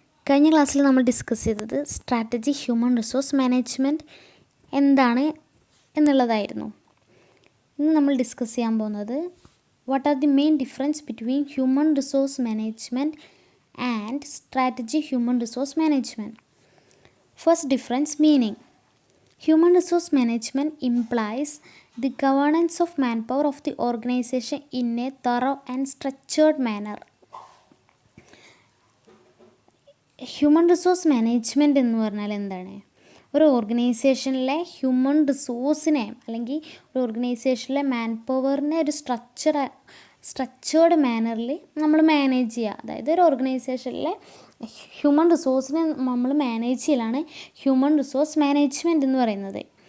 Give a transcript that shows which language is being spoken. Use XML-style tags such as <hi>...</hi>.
<ml>കഴിഞ്ഞ ക്ലാസ്സിൽ നമ്മൾ ഡിസ്കസ് ചെയ്തത് സ്ട്രാറ്റജി ഹ്യൂമൻ റിസോഴ്സ് മാനേജ്മെൻറ്റ് എന്താണ് എന്നുള്ളതായിരുന്നു. ഇന്ന് നമ്മൾ ഡിസ്കസ് ചെയ്യാൻ പോകുന്നത്</ml> <en>What are the main difference between human resource management and strategy human resource management. First difference, meaning. Human resource management implies the governance of manpower of the organization in a thorough and structured manner.</en> <ml>Human resource management എന്ന് പറഞ്ഞാൽ എന്താണ്? ഒരു ഓർഗനൈസേഷനിലെ human റിസോഴ്സിനെ അല്ലെങ്കിൽ ഒരു ഓർഗനൈസേഷനിലെ മാൻ പവറിനെ ഒരു സ്ട്രക്ചേർഡ് മാനറിൽ നമ്മൾ മാനേജ് ചെയ്യുക. അതായത് ഒരു ഓർഗനൈസേഷനിലെ ഹ്യൂമൻ റിസോഴ്സിനെ നമ്മൾ മാനേജ് ചെയ്യലാണ് ഹ്യൂമൻ റിസോഴ്സ് മാനേജ്മെൻറ്റ് എന്ന് പറയുന്നത്.</ml>